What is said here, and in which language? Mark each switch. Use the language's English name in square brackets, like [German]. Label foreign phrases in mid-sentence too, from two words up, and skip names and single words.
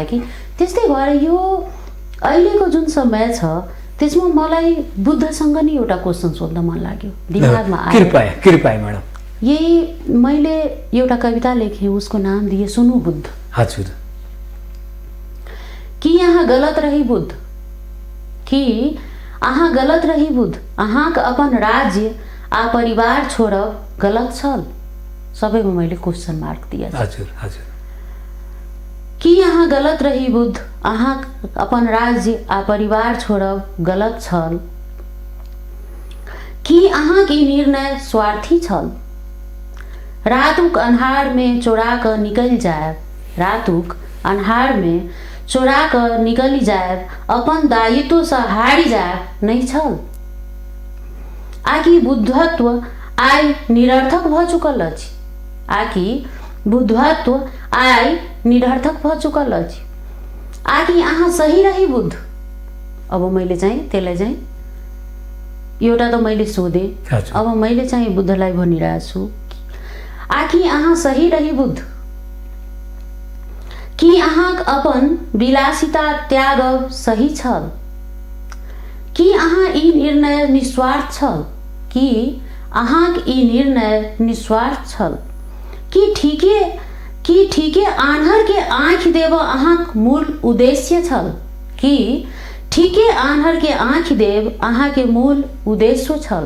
[Nepali] कि त्यस्तै भएर यो अहिलेको जुन समय छ त्यसमा मलाई बुद्धसँग नि एउटा क्वेसन सोध्न मन लाग्यो, दिमागमा आयो। कृपया म्याडम, यही मैले एउटा कविता लेखेँ, उसको नाम दिए सुनु बुद्ध। हजुर, [Maithili] कि यहाँ गलत रही बुद्ध, कि अहाँ गलत रही बुद्ध, अहाँक अपन राज्य आ परिवार छोड़ब गलत छल। [Nepali] सबैमा मैले [English] question mark [Nepali] दिए। हजुर हजुर, [Maithili] कि यहाँ गलत रही बुद्ध, अहाँ अपन राज्य आ परिवार छोड़ब गलत छल, कि अहाँ की निर्णय स्वार्थी छल। रातुक अन्हार में चोरा कर निकल जाए, रातुक अन्हार में चोरा कर निकली जाए, अपन दायित्व से हारी जाए नहीं छल। आकि बुद्धत्व आइ निरर्थक भ चुकल अछि, आकि बुद्धत्व आइ निरर्थक भ चुकल अछि, आकि अहाँ सही रही बुद्ध। [Nepali] अब मैले चाहिँ त्यसलाई चाहिँ एउटा त मैले सोधेँ, अब मैले चाहिँ बुद्धलाई भनिरहेको छु, [Maithili] आकि अहाँ सही रही बुद्ध, कि अहाँ अपन विलासिता त्याग सही छल, कि अहाँ ई निर्णय निस्वार्थ छल, कि अहाँक ई निर्णय निस्वार्थ छल, कि कि ठीके आन्हर के आँख देव अहाँक मूल उद्देश्य छल कि ठीके आन्हर के आँख देव अहाँ के मूल उद्देश्य छल।